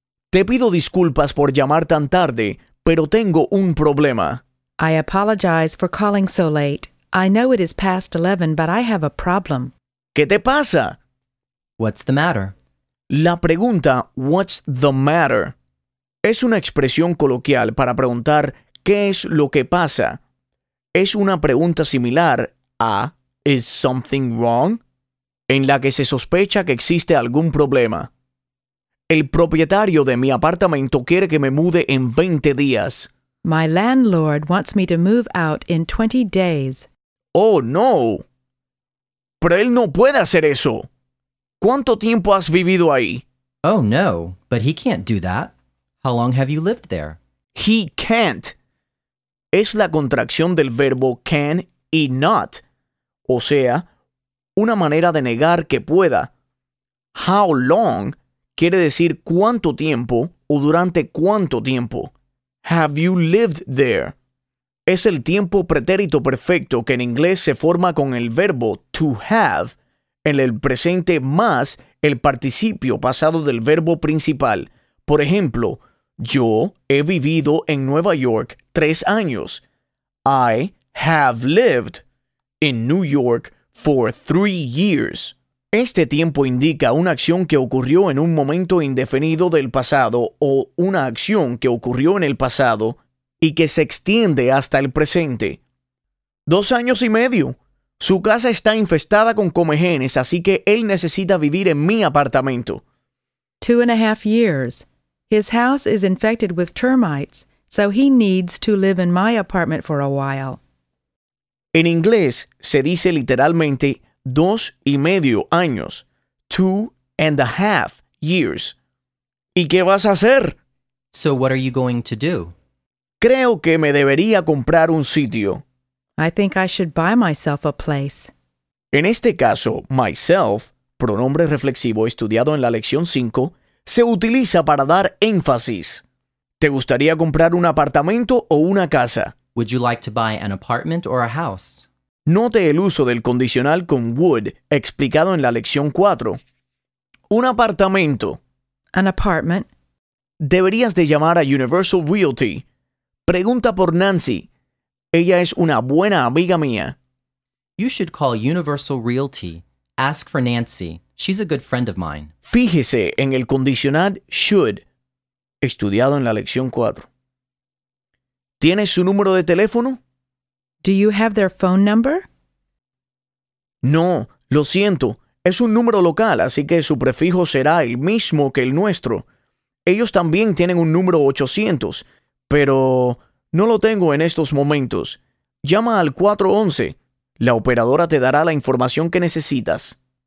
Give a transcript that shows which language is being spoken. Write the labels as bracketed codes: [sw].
[es] Te pido disculpas por llamar tan tarde, pero tengo un problema. [en] I apologize for calling so late. I know it is past 11, but I have a problem. [es] ¿Qué te pasa? [en] What's the matter? [es] La pregunta [en] "what's the matter" [es] es una expresión coloquial para preguntar ¿qué es lo que pasa? Es una pregunta similar a [en] "is something wrong?", [es] en la que se sospecha que existe algún problema. El propietario de mi apartamento quiere que me mude en 20 días. [en] My landlord wants me to move out in 20 days. [es] Oh, no. Pero él no puede hacer eso. ¿Cuánto tiempo has vivido ahí? [en] Oh, no. But he can't do that. How long have you lived there? He can't. [es] Es la contracción del verbo can y not. O sea, una manera de negar que pueda. [en] How long [es] quiere decir cuánto tiempo o durante cuánto tiempo. [en] Have you lived there? [es] Es el tiempo pretérito perfecto que en inglés se forma con el verbo to have en el presente más el participio pasado del verbo principal. Por ejemplo, yo he vivido en Nueva York 3 años. [en] I have lived in New York for 3 years. [es] Este tiempo indica una acción que ocurrió en un momento indefinido del pasado o una acción que ocurrió en el pasado y que se extiende hasta el presente. 2 años y medio. Su casa está infestada con comejenes, así que él necesita vivir en mi apartamento. [en] 2.5 years. His house is infected with termites, so he needs to live in my apartment for a while. [es] En inglés, se dice literalmente 2.5 años. [en] 2.5 years. [es] ¿Y qué vas a hacer? [en] So what are you going to do? [es] Creo que me debería comprar un sitio. [en] I think I should buy myself a place. [es] En este caso, myself, pronombre reflexivo estudiado en la lección 5, se utiliza para dar énfasis. ¿Te gustaría comprar un apartamento o una casa? [en] Would you like to buy an apartment or a house? [es] Note el uso del condicional con would explicado en la lección 4. Un apartamento. [en] An apartment. [es] Deberías de llamar a Universal Realty. Pregunta por Nancy. Ella es una buena amiga mía. [en] You should call Universal Realty. Ask for Nancy. She's a good friend of mine. [es] Fíjese en el condicional should, estudiado en la lección 4. ¿Tienes su número de teléfono? [en] Do you have their phone number? [es] No, lo siento. Es un número local, así que su prefijo será el mismo que el nuestro. Ellos también tienen un número 800, pero no lo tengo en estos momentos. Llama al 411. La operadora te dará la información que necesitas.